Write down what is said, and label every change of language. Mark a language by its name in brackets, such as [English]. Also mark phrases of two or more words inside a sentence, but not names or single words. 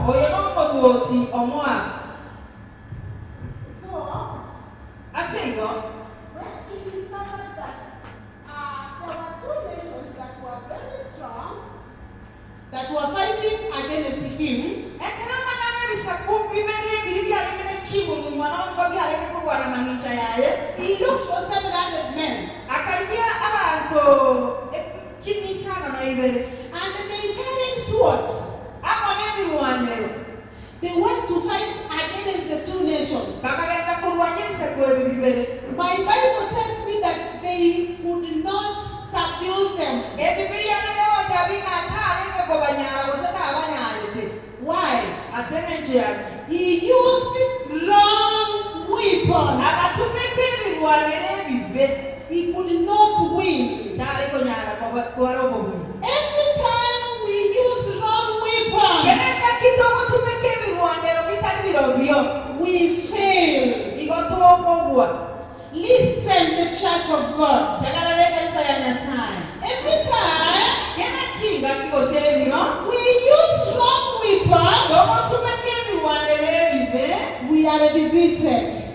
[English] So, when he discovered that there were two nations that were very strong, that were fighting against him, he looked for 700 men. [Gusii] to chimisana na ibere. [English] And they carried swords. [Gusii] Ako ne biwanero. [English] They went to fight against the two nations. [Gusii] Kakagenda kurwanyisa kwa bibere. [English] My Bible tells me that they could not subdue them. [Gusii] Biblia leo tabika tale ko banyara wasata abanyarete. [English] Why? [Gusii] Aseme nje yake. [English] He used long weapons. [Gusii] Akatumeke biwanere bibe. [English] He could not win. [Gusii] Tale ko nyara kwa robo bui. [English] Every time we use long weapons, [Gusii] Kenesa kidogo tumeke biwanero bitali birobio. [English] we fail. [Gusii] Igotuoko bua. [English] Listen, the church of God. Every time we use long weapons, we are defeated.